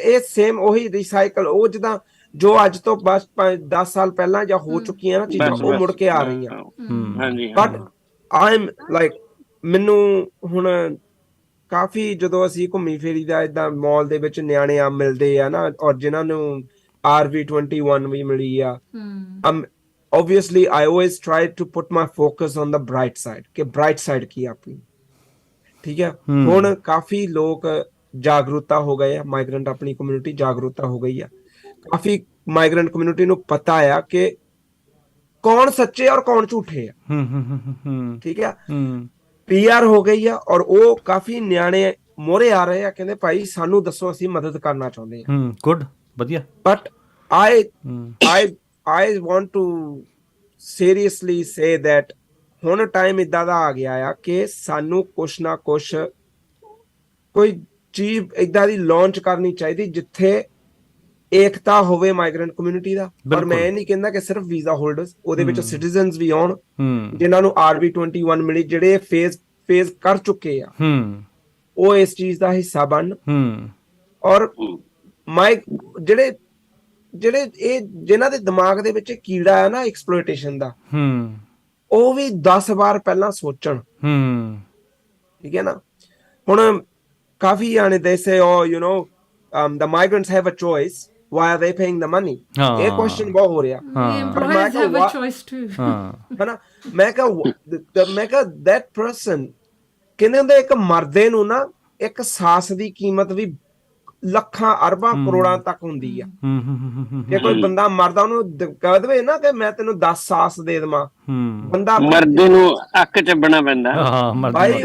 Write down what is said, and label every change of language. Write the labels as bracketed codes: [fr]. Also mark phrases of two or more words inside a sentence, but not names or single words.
[pa] ਇਹ ਸੇਮ ਉਹੀ ਰੀਸਾਈਕਲ, ਉਹ ਜਿੱਦਾਂ ਜੋ ਅੱਜ ਤੋਂ ਬਸ 10 ਸਾਲ ਪਹਿਲਾਂ ਜਾਂ ਹੋ ਚੁੱਕੀਆਂ ਨਾ ਚੀਜ਼ਾਂ, ਉਹ ਮੁੜ ਕੇ ਆ ਰਹੀਆਂ। [en] but I'm like, [pa] ਮੈਨੂੰ ਹੁਣ ਕਾਫੀ ਜਦੋਂ ਅਸੀਂ ਘੁੰਮੀ ਫੇਰੀ ਦਾ ਏਦਾਂ ਮਾਲ ਦੇ ਵਿੱਚ ਨਿਆਣੇ ਆ ਮਿਲਦੇ ਆ ਨਾ, ਔਰ ਜਿਨ੍ਹਾਂ ਨੂੰ RV21 ਵੀ ਮਿਲੀ ਆ, [en] obviously I always try to put my focus on the bright side, ਕਿ bright side [pa] ਕੀ ਆਪਣੀ, ਠੀਕ ਹੈ। ਹੁਣ ਕਾਫੀ ਲੋਕ ਜਾਗਰੂਕਤਾ ਹੋ ਗਏ ਆ, ਮਾਈਗ੍ਰੈਂਟ ਆਪਣੀ ਕਮਿਊਨਿਟੀ ਜਾਗਰੂਕਤਾ ਹੋ ਗਈ ਆ, ਕਾਫੀ [en] migrant community [pa] ਨੂੰ ਪਤਾ ਆ ਕਿ ਕੌਣ ਸੱਚੇ ਔਰ ਕੌਣ ਝੂਠੇ ਆ, ਠੀਕ ਹੈ। PR ਹੋ ਗਈ ਆ, ਔਰ ਉਹ ਕਾਫੀ ਨਿਆਣੇ ਮੋਹਰੇ ਆ ਰਹੇ ਆ, ਕਹਿੰਦੇ ਭਾਈ ਸਾਨੂੰ ਦੱਸੋ, ਅਸੀਂ ਮਦਦ ਕਰਨਾ ਚਾਹੁੰਦੇ ਆ। ਗੁੱਡ, ਵਧੀਆ। [en] but I want to seriously say that [pa] ਹੁਣ ਟਾਈਮ ਇਦਾਂ ਦਾ ਆ ਗਿਆ ਆ ਕਿ ਸਾਨੂੰ ਕੁਛ ਨਾ ਕੁਛ ਕੋਈ ਚੀਜ਼ ਇਦਾਂ ਦੀ ਲਾਂਚ ਕਰਨੀ ਚਾਹੀਦੀ ਜਿੱਥੇ ਏਕਤਾ ਹੋਵੇ [en] migrant community [pa] ਦਾ। ਪਰ ਮੈਂ ਇਹ ਨਹੀਂ ਕਹਿੰਦਾ ਕਿ ਸਿਰਫ [en] visa holders, [pa] ਉਹਦੇ ਵਿੱਚ ਸਿਟੀਜ਼ਨਸ ਵੀ ਆਉਣ, ਜਿਨ੍ਹਾਂ ਨੂੰ RV21 ਮਿਲੀ, ਜਿਹੜੇ ਫੇਜ਼ ਕਰ ਚੁੱਕੇ ਆ, ਉਹ ਇਸ ਚੀਜ਼ ਦਾ ਹਿੱਸਾ ਬਣਨ। ਔਰ ਜਿਹੜੇ ਇਹ ਜਿਨ੍ਹਾਂ ਦੇ ਦਿਮਾਗ ਦੇ ਵਿੱਚ ਕੀੜਾ ਹੈ ਨਾ ਐਕਸਪਲੋਇਟੇਸ਼ਨ ਦਾ, ਉਹ ਵੀ 10 ਵਾਰ ਪਹਿਲਾਂ ਸੋਚਣ, ਠੀਕ ਹੈ ਨਾ। ਹੁਣ ਕਾਫੀ ਜਾਣੇ ਦੇ [en] ਸੇ the migrants have a choice, why are they paying the money? [pa] ਇਹ ਕੁਐਸਚਨ ਬਹੁਤ ਹੋ ਰਿਹਾ। [en] employers have a choice too, [pa] ਹਨਾ। ਮੈਂ ਕਿਹਾ [en] that person, [pa] ਕਹਿੰਦੇ ਹੁੰਦੇ ਇੱਕ ਮਰਦੇ ਨੂੰ ਨਾ ਇੱਕ ਸਾਸ ਦੀ ਕੀਮਤ ਵੀ ਲੱਖਾਂ ਅਰਬਾਂ ਕਰੋੜਾਂ ਤੱਕ ਹੁੰਦੀ ਆ। ਜੇ ਕੋਈ ਬੰਦਾ ਮਰਦਾ ਉਹਨੂੰ ਕਹਿ ਦੇਵੇ ਨਾ ਕਿ ਮੈਂ ਤੈਨੂੰ 10 ਸਾਸ ਦੇ ਦੇਵਾਂ, ਬੰਦਾ ਮਰਦੇ ਨੂੰ ਅੱਕ ਚੱਬਣਾ ਪੈਂਦਾ ਭਾਈ।